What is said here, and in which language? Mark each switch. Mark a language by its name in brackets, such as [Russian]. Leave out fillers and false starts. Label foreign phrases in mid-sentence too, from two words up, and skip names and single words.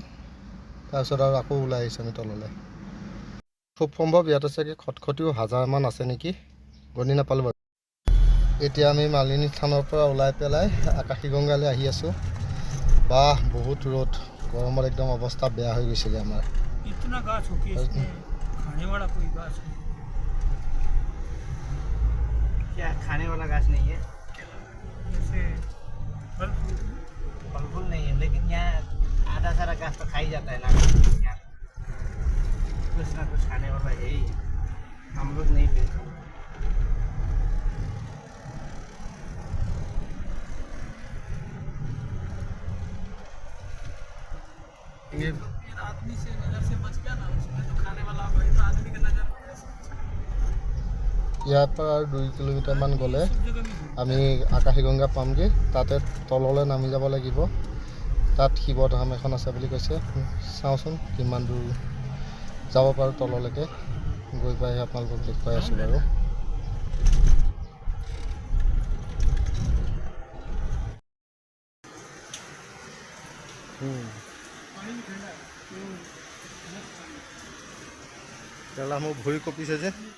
[Assamese] তাৰপিছত আৰু আকৌ ওলাই আহিছোঁ আমি তললৈ। খুব সম্ভৱ ইয়াতে চাগে খটখটিও 1000মান আছে নেকি, গণি নাপালোঁ বাৰু। এতিয়া আমি মালিনী থানৰ পৰা ওলাই পেলাই আকাশী গংগালৈ আহি আছোঁ। বাহ, বহুত ৰ'দ, গৰমত একদম অৱস্থা বেয়া হৈ গৈছিলে আমাৰ। [Hindi] क्या खाने वाला घास नहीं है, जैसे फल फूल नहीं है, लेकिन यहाँ आधा सारा घास तो खा ही जाता है ना। कुछ ना कुछ खाने वाला है ही, हम लोग नहीं पीते। ये आदमी से नजर से बच गया ना, उसमें तो खाने वाला वही तो आदमी की नजर। [Assamese] ইয়াৰ পৰা আৰু 2 কিলোমিটাৰমান গ'লে আমি আকাশী গংগা পামগৈ। তাতে তললৈ নামি যাব লাগিব। তাত শিৱধাম এখন আছে বুলি কৈছে। চাওঁচোন কিমান দূৰ যাব পাৰোঁ তললৈকে। গৈ পাই আপোনালোকক দেখুৱাই আছোঁ বাৰু। মোৰ ভৰি কঁপিছে যে।